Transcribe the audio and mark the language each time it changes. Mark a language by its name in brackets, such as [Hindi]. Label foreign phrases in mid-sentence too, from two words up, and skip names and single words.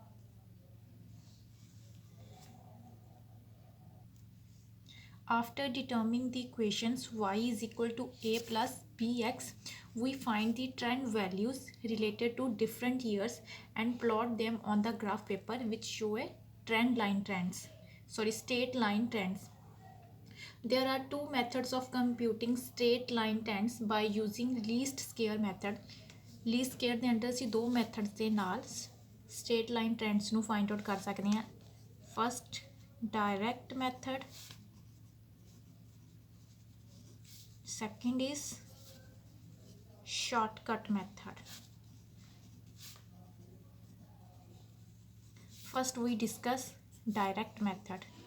[English] After determining the equations y is equal to a plus bx, we find the trend values related to different years and plot them on the graph paper, which show a straight line trends. There are two methods of computing straight line trends by using least square method. least square [Punjabi] ਦੇ ਅੰਦਰ ਅਸੀਂ ਦੋ ਮੈਥਡਸ ਦੇ ਨਾਲ [English] straight line trends [Punjabi] ਨੂੰ [English] find out [Punjabi] ਕਰ ਸਕਦੇ ਹਾਂ। [English] First, direct method. Second is shortcut method. First we discuss direct method.